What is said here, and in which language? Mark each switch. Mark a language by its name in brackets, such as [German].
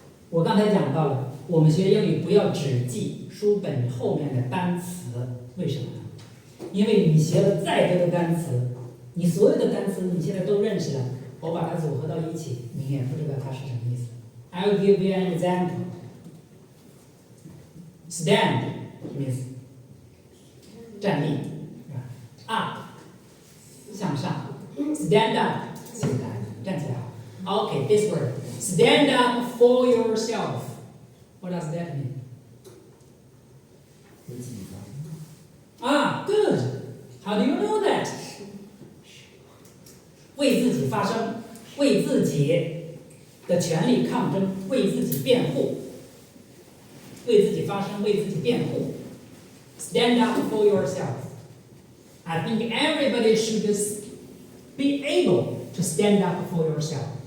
[Chinese] 我刚才讲到了，我们学英语不要只记书本后面的单词，为什么呢？因为你学了再多的单词，你所有的单词你现在都认识了，我把它组合到一起，你也不知道它是什么意思。 [English] I'll give you an example. Stand means 站立 ，up 向上 ，stand up 起来，站起来。 Okay, this word. Stand up for yourself. What does that mean? [Chinese] 为自己发声。 [English] Good. How do you know that? [Chinese] 为自己发声，为自己的权利抗争，为自己辩护，为自己发声，为自己辩护。 [English] Stand up for yourself. I think everybody should be able to stand up for yourself.